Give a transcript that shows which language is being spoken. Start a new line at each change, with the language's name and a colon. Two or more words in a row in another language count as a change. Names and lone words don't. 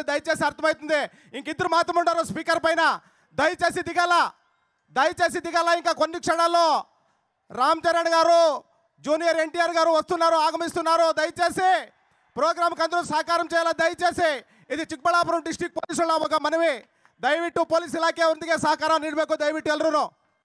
Telugu: దయచేసి అర్థమవుతుంది. ఇంకిద్దరు మాత్రం ఉంటారు స్పీకర్ పైన. దయచేసి దిగాల. ఇంకా కొన్ని క్షణాల్లో రామ్ చరణ్ గారు, జూనియర్ ఎన్టీఆర్ గారు వస్తున్నారు, ఆగమిస్తున్నారు. దయచేసి ప్రోగ్రామ్కి అందరూ సహకారం చేయాలా. దయచేసి ఇది ಚಿಕ್ಕಬಳ್ಳಾಪುರ డిస్ట్రిక్ట్ పోలీసుల ఒక మనవి.
Kannada: ದಯವಿಟ್ಟು ಪೊಲೀಸ್ ಇಲಾಖೆ ಒಂದಿಗೆ ಸಹಕಾರ ನೀಡಬೇಕು. ದಯವಿಟ್ಟು ಎಲ್ಲರೂ